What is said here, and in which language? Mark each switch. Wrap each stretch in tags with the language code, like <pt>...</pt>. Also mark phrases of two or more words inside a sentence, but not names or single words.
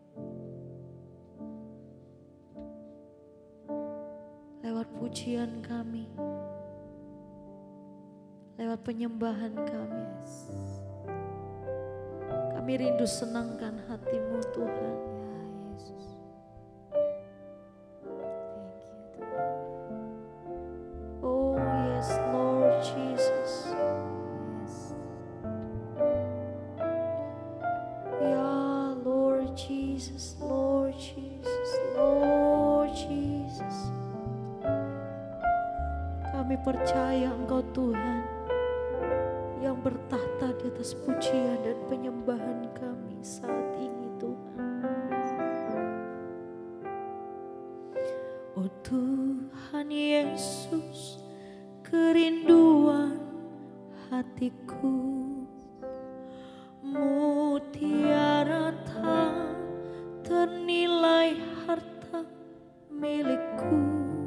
<id>Lewat pujian kami, lewat penyembahan kami, kami rindu senangkan hati-Mu Tuhan. Ya Yesus.</id> <en>Oh yes Lord Jesus. Ya Lord Jesus, Lord Jesus, Lord Jesus.</en> <id>Kami percaya Engkau Tuhan yang bertahta di atas pujian dan penyembahan kami saat ini Tuhan. Oh Tuhan Yesus, kerinduan hatiku, mutiara tak ternilai harta milikku.</id>